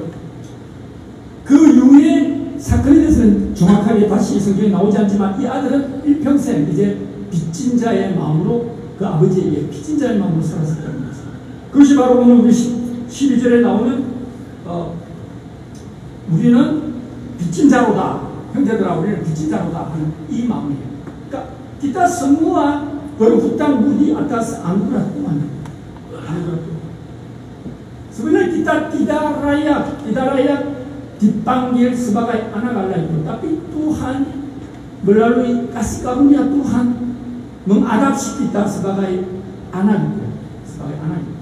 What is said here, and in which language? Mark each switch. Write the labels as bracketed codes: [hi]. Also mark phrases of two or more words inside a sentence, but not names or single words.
[ko] 그 이후에 사건에 대해서는 정확하게 다시 성경에 나오지 않지만 이 아들은 일평생 이제 빚진 자의 마음으로 그 아버지에게 빚진 자의 마음으로 살았었다는 거죠. 그것이 바로 오늘 우리 12절에 나오는 우리는 빚진 자로다. 형제들아 우리는 빚진 자로다 하는 이 마음이에요. [id] 그러니까 kita semua berhutang budi atas anugerah Tuhan. Sebenarnya kita tidak layak dipanggil sebagai anak Allah itu, tapi Tuhan melalui kasih karunia Tuhan mengadopsi kita sebagai anak itu, sebagai anak itu.